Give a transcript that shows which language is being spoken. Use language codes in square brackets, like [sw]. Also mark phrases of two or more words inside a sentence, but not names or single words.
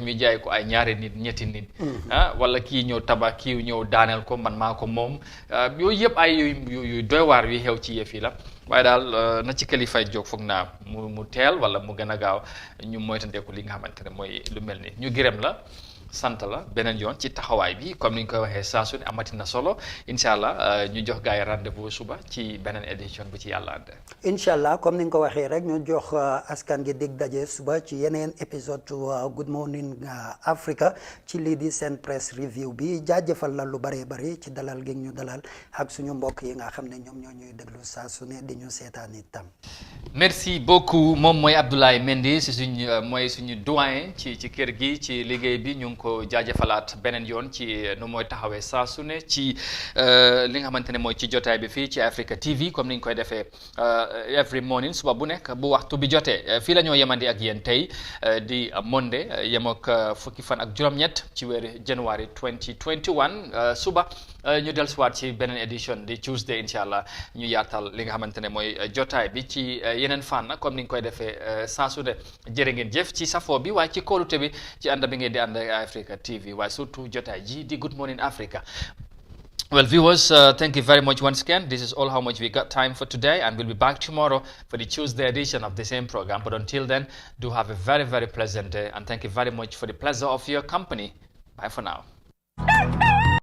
[wo] ñu jaay ko ay ñaari nit ñetti nit wala kii ñëw tabax kii ñëw daaneel ko man maa ko moom yooyu yëpp ay yu doy waar yu xew ci yëf yi la waaye daal na ci kilifay jóg foog naa mu teel wala mu gën a gaaw ñu moytandeku li nga xamante ne mooy lu mel ni ñu gërëm la sant la beneen yoon ci taxawaay bi comme ni ñu koy waxee saa su ne amati na solo [ar] incha allah [wo] ñu jox gars yi rendez-vous suba ci beneen édition bu ci yàlla ànd. [ar] incha allah [wo] comme ni nga ko waxee rek ñu jox askan gi dig daje suba ci yeneen épisode Good Morning Africa ci lii di seen [en] press review [wo] bi jaajëfal la lu bëree bëri ci dalal gi ñu dalal ak suñu mbokk yi nga xam ne ñoom ñoo ñuy déglu saa su ne di ñu seetaan itam. [fr] merci beaucoup [wo] moom mooy Abdoulaye Mendy si suñu doyen ci kër gi ci liggéey bi ñu ko jaajëfalaat beneen yoon ci nu mooy taxawee saa su ne ci li nga xamante ne mooy ci jotaay bi fii ci Africa TV comme ni ñu koy defee [en] every morning [wo] suba bu nekk bu waxtu bi jotee fii la ñoo yemandi ak yéen tey di Monday yem ak fukki fan ak juróom-ñett ci weeru January 2021 suba ñu dellusiwaat ci beneen édition di Tuesday [ar] incha allah [wo] ñu yaatal li nga xamante ne mooy jotaay bi ci yeneen fànn comme ni ñu koy defee saa su ne jërë ngeen jëf ci safoo bi waaye ci kóolute bi ci ànd bi ngeen di ànd ak Africa TV waaye surtout jotaay ji di Good Morning Africa. [en] Well, viewers, thank you very much once again. This is all how much we got time for today, and we'll be back tomorrow for the Tuesday edition of the same program. But until then, do have a very, very pleasant day, and thank you very much for the pleasure of your company. Bye for now.